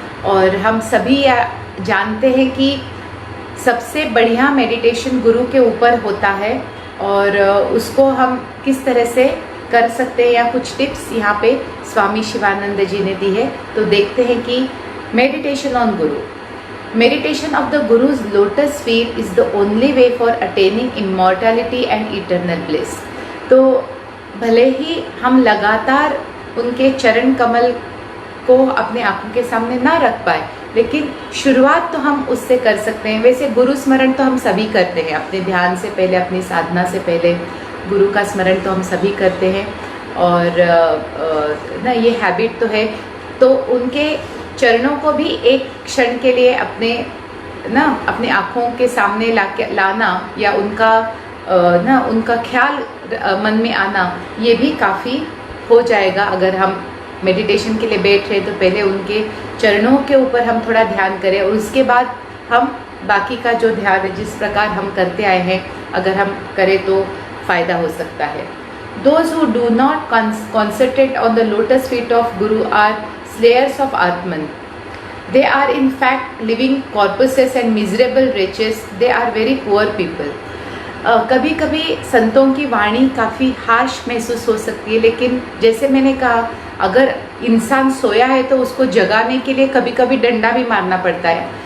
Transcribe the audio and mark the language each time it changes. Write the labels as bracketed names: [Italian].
[Hindi] और हम सभी जानते हैं कि सबसे बढ़िया मेडिटेशन गुरु के ऊपर होता है, और उसको हम किस तरह से कर सकते हैं या कुछ टिप्स यहाँ पे स्वामी शिवानंद जी ने दी है। तो देखते हैं कि meditation on Guru. [English] Meditation of the Guru's lotus feet is the only way for attaining immortality and eternal bliss. [Hindi] तो भले ही हम लगातार उनके चरण कमल को अपने आंखों के सामने ना रख पाए, लेकिन शुरुआत तो हम उससे कर सकते हैं। वैसे गुरु स्मरण तो हम सभी करते हैं, अपने ध्यान से पहले, अपनी साधना से पहले गुरु का स्मरण तो हम सभी करते हैं, और ना ये हैबिट तो है। तो उनके चरणों को भी एक क्षण के लिए अपने आँखों के सामने लाना या उनका ख्याल मन में आना, ये भी काफ़ी हो जाएगा। अगर हम मेडिटेशन के लिए बैठ रहे तो पहले उनके चरणों के ऊपर हम थोड़ा ध्यान करें, और उसके बाद हम बाकी का जो ध्यान है जिस प्रकार हम करते आए हैं, अगर हम करें तो फ़ायदा हो सकता है। [English] Those who do not concentrate on the lotus feet of Guru are slayers of Atman. They are in fact living corpses and miserable wretches. They are very poor people. [Hindi] कभी कभी संतों की वाणी काफ़ी हार्श महसूस हो सकती है, लेकिन जैसे मैंने कहा, अगर इंसान सोया है तो उसको जगाने के लिए कभी कभी डंडा भी मारना पड़ता है।